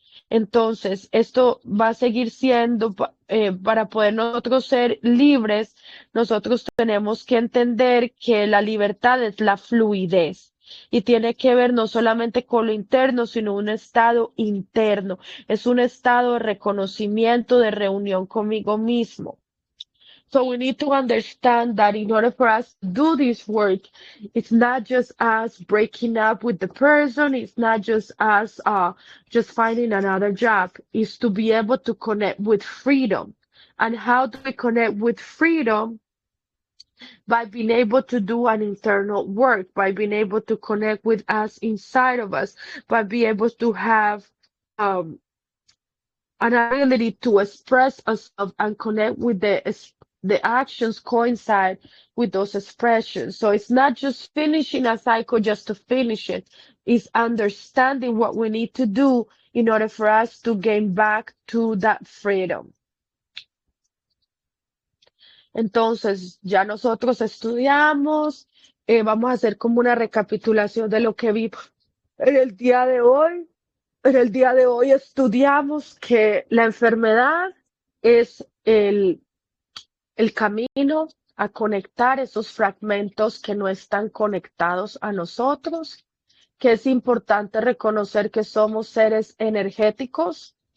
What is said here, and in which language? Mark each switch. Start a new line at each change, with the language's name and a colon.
Spanish: Entonces, esto va a seguir siendo, para poder nosotros ser libres, nosotros tenemos que entender que la libertad es la fluidez. Y tiene que ver no solamente con lo interno, sino un estado interno. Es un estado de reconocimiento, de reunión conmigo mismo.
English: So we need to understand that in order for us to do this work, it's not just us breaking up with the person, it's not just us just finding another job, it's to be able to connect with freedom. And how do we connect with freedom? By being able to do an internal work, by being able to connect with us inside of us, by being able to have um, an ability to express ourselves and connect with the actions coincide with those expressions. So it's not just finishing a cycle just to finish it. It's understanding what we need to do in order for us to gain back to that freedom.
Spanish: Entonces, ya nosotros estudiamos, vamos a hacer como una recapitulación de lo que vimos en el día de hoy. En el día de hoy estudiamos que la enfermedad es el camino a conectar esos fragmentos que no están conectados a nosotros, que es importante reconocer que somos seres energéticos.